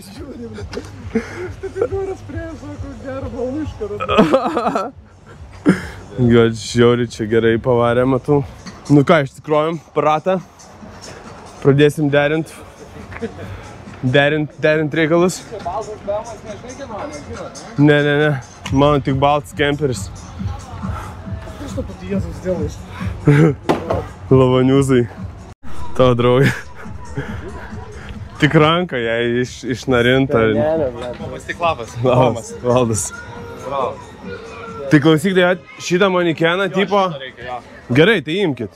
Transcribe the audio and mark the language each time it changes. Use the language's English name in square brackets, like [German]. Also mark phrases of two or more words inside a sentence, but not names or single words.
[Lithuanian] Gal žiauri, čia gerai pavarė, matau. Nu ką, ištikrojom aparatą. Pradėsim derint reikalus. Baltas bemas nežinai kieno, nežinot, ne? Ne. Mano tik baltas kemperis. [Russian] Ты что тут Иисус делаешь? [Lithuanian] Lavaniuzai. Tavo draugai. Tik ranka jai išnarinta. Tomas tik lapas. Valdas. Tai klausyk, tai šitą manikeną tipo... Gerai, tai imkit.